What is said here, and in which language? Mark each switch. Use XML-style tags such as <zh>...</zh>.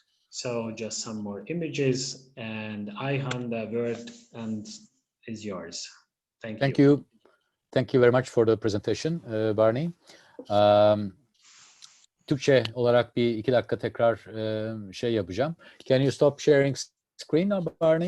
<en>So just some more images, and I hand the word and is yours. Thank you. Thank you very much for the presentation, Barney.</en> <tr>Türkçe olarak bir 2 dakika tekrar şey yapacağım.</tr> <en>Can you stop sharing screen now, Barney?</en>